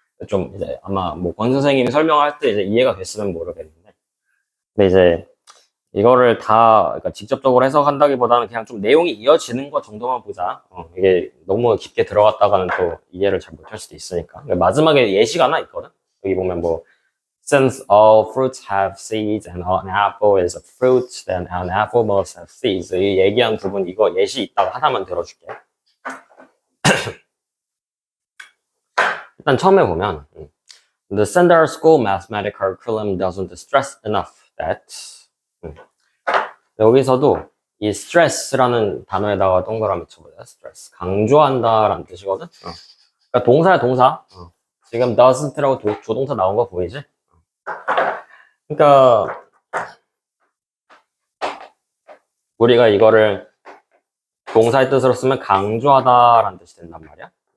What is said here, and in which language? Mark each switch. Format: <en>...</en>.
<ko>좀 이제 아마 뭐 권 선생님이 설명할 때 이제 이해가 됐으면 모르겠는데. 근데 이제 이거를 다 그러니까 직접적으로 해석한다기보다는 그냥 좀 내용이 이어지는 것 정도만 보자. 이게 너무 깊게 들어갔다가는 또 이해를 잘 못할 수도 있으니까. 그러니까 마지막에 예시가 하나 있거든. 여기 보면 뭐</ko> <en>since all fruits have seeds and an apple is a fruit, then an apple must have seeds.</en> <ko>이 얘기한 부분 이거 예시 있다가 하나만 들어줄게. 일단 처음에 보면</ko> <en>the standard school mathematics curriculum doesn't stress enough that</en> <ko>여기서도 이 stress라는 단어에다가 동그라미 쳐보자. stress 강조한다라는 뜻이거든. 그러니까 동사야 동사. 지금 doesn't라고 조동사 나온 거 보이지? 그러니까 우리가 이거를 동사의 뜻으로 쓰면 강조하다라는 뜻이 된단 말이야.</ko>